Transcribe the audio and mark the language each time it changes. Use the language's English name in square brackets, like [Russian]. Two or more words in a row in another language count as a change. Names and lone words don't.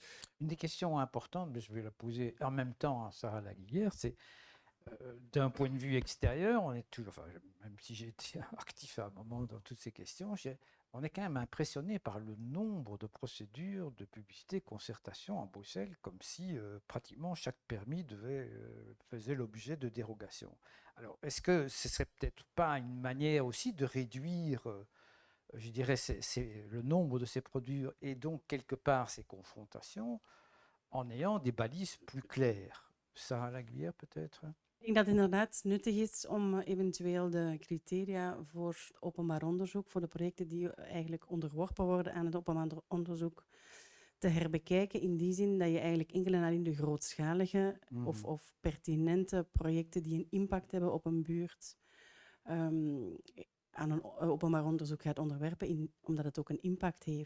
[French] Une des questions importantes, mais je vais la poser en même temps à Sarah Laguillière, c'est d'un point de vue extérieur, on est toujours, enfin, même si j'ai été actif à un moment dans toutes ces questions, on est quand même impressionné par le nombre de procédures de publicité, concertation à Bruxelles, comme si pratiquement chaque permis faisait l'objet de dérogations. Alors, est-ce que ce serait peut-être pas une manière aussi de réduire je dirais, c'est le nombre de ces produits et donc quelque part ces confrontations en ayant des balises plus claires. Sarah Laguière peut-être. [Dutch] Ik denk dat het inderdaad nuttig is om eventueel de criteria voor openbaar onderzoek, voor de projecten die eigenlijk onderworpen worden aan het openbaar onderzoek, te herbekijken in die zin dat je eigenlijk enkel en alleen de grootschalige of pertinente projecten die een impact hebben op een buurt aan een openbaar onderzoek gaat onderwerpen, omdat het ook een impact heeft.